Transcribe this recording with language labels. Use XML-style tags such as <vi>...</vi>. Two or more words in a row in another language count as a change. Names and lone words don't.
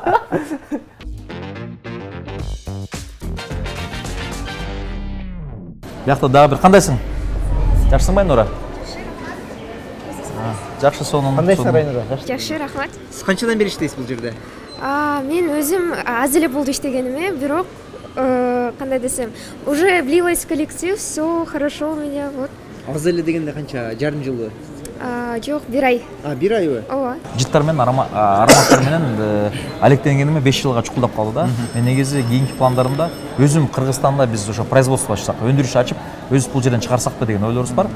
<ky>Биякта дагы бир кандайсың? Жакшысыңбы Айнура? Жакшы сонун. Кандайсың Айнура? Жакшы, рахмат. Сиз канчадан бери иштейсиз бул жерде? Мен өзүм аз эле болду иштегениме, бирок кандай десем,</ky> <ru>уже влилась в коллектив, все хорошо у меня, вот.</ru> <ky>Аз эле дегенде канча? Жарым жылбы? Жок, 1 ай. Бир айбы? Ооба. Жыттар менен ароматтар менен алектенгениме 5 жылга чукулдап калды да. Мен негизи кийинки пландарымда өзүм Кыргызстанда биз ошо производство ачсак, өндүрүш ачып, өзүбүз бул жерден чыгарсакпы деген ойлорубуз бар.</ky>